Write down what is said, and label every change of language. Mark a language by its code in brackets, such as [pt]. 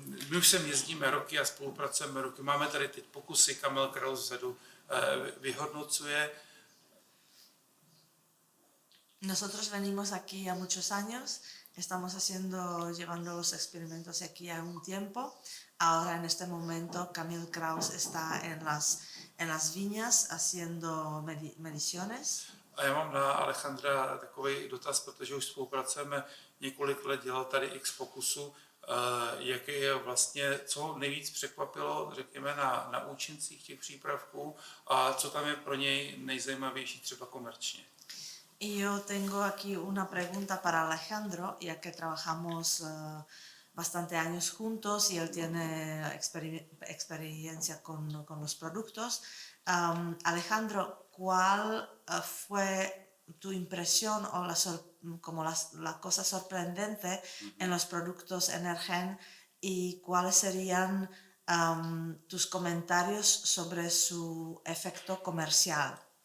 [cs] My už sem jezdíme roky a spolupracujeme roky. Máme tady teď pokusy, Kamil Kraus vzadu vyhodnocuje. [es] Nosotros venimos aquí a muchos años, estamos llevando los experimentos aquí a un tiempo. Ahora en este momento Kamil Kraus está en las viñas haciendo mediciones. [cs] A já mám na Alejandra takový dotaz, protože už spolupracujeme několik let, dělal tady x pokusů. Jaké je vlastně, co nejvíc překvapilo, řekněme, na účincích těch přípravků a co tam je pro něj nejzajímavější třeba komerčně? [es] Y yo tengo aquí una pregunta para Alejandro, ya que trabajamos bastante años juntos y él tiene experiencia con los productos. Alejandro, ¿cuál fue tu impresión o la cosa sorprendente en los productos Energen y cuáles serían tus comentarios sobre su efecto comercial?